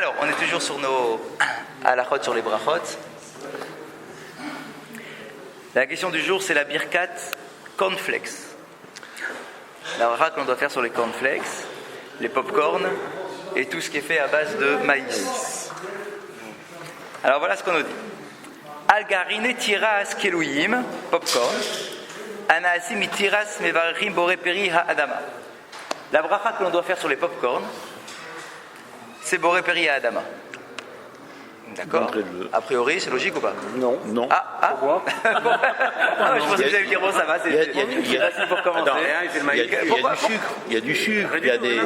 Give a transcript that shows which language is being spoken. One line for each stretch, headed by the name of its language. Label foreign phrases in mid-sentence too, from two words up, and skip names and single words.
French: est toujours sur nos halachot sur les brachot. La question du jour, c'est la birkat cornflakes. La bracha qu'on doit faire sur les cornflakes, les pop-corn et tout ce qui est fait à base de maïs. Alors voilà ce qu'on nous dit.
Hebrew: על גרעיני תירס קלויים, pop-corn. הנעשים תירס מברכים בורא פרי האדמה.
French: La bracha que l'on doit faire sur les pop-corn, c'est
Hebrew: בורא פרי האדמה.
French: D'accord. A priori, c'est logique ou pas? Non. Non. Pourquoi? Je pensais que vous allez me dire, bon, ça va, c'est facile pour commencer. Il y a du sucre, il y a des...